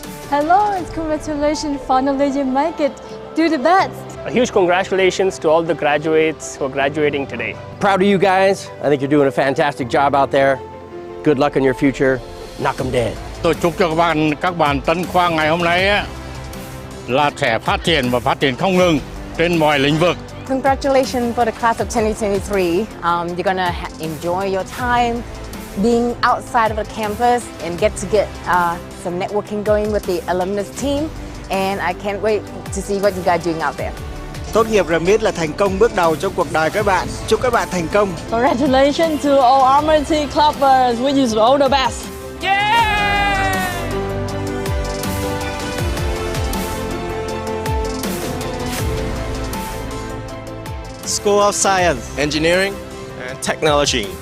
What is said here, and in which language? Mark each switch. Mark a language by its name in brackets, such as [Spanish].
[English] Hello and congratulations, finally you make it. Do the best. A huge congratulations to all the graduates who are graduating today. Proud of you guys. I think you're doing a fantastic job out there. Good luck in your future. Knock 'em dead. [Vietnamese] Tôi chúc cho các bạn Tân Khoa ngày hôm nay là sẽ phát triển và phát triển không ngừng trên mọi lĩnh vực. [English] Congratulations for the class of 2023. You're gonna enjoy your time being outside of the campus and get some networking going with the alumnus team. And I can't wait to see what you guys doing out there. [Vietnamese] Tốt nghiệp RMIT là thành công bước đầu trong cuộc đời các bạn. Chúc các bạn thành công. [English] Congratulations to all RMIT clubbers. We wish you all the best. Yeah! School of Science, Engineering, and Technology.